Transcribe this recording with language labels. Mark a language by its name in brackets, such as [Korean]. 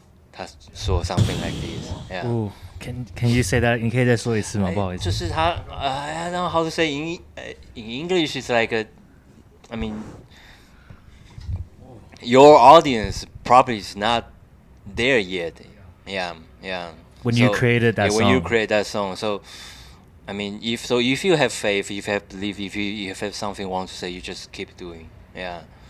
[Chinese] 他说 [English] something like this. Yeah. Ooh, can you say that? [Chinese] 你可以再说一次吗？不好意思。就是他 [English] I don't know how to say in English. It's like your audience probably is not there yet. Yeah. When you created that song. When you create that song, so if you have faith, if you have belief, if you have something you want to say, you just keep doing. Yeah.